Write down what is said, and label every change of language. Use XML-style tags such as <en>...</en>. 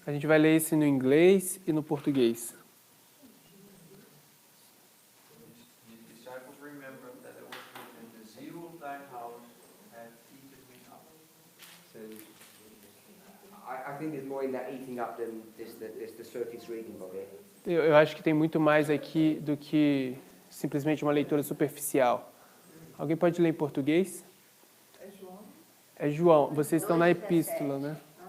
<pt>A gente vai ler esse no inglês e no português.</pt> <en>The disciples remembered that it was written, the zeal of thine house hath eaten me up. So I think there's more in that eating up than just the surface reading of it.</en> <pt>Eu acho que tem muito mais aqui do que simplesmente uma leitura superficial. Alguém pode ler em português? É João. Vocês estão na epístola, né?</pt>